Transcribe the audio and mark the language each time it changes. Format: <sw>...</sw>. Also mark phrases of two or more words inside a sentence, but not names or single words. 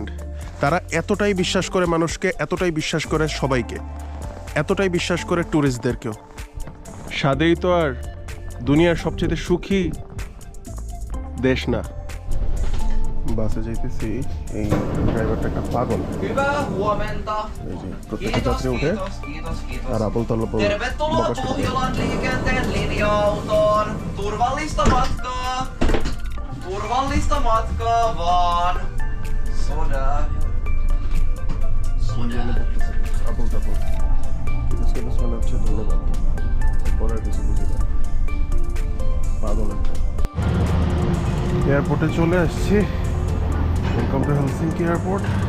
<bn>তারা এতটাই বিশ্বাস করে মানুষকে, এতটাই বিশ্বাস করে সবাইকে, এতটাই বিশ্বাস করে ট্যুরিস্টদেরকেও। স্বাদেই তো আর দুনিয়ার সবচেয়ে সুখী দেশ না। বাসে যাইতেছি, এই ড্রাইভারটা একটা পাগল। এই যে প্রত্যেকটা যাত্রী উঠে আর আপল তালপল</bn> <fi>Tervetuloa Pohjolan liikenteen linja-autoon. Turvallista matkaa. Turvallista matkaa vaan. Soda.</fi> <bn>আপল তাপল সেটা শোনা হচ্ছে। ধন্যবাদ, পরে আর কিছু বুঝি না, পাগল একটা। এয়ারপোর্টে চলে আসছি।</bn> <en>welcome to Helsinki Airport.</en>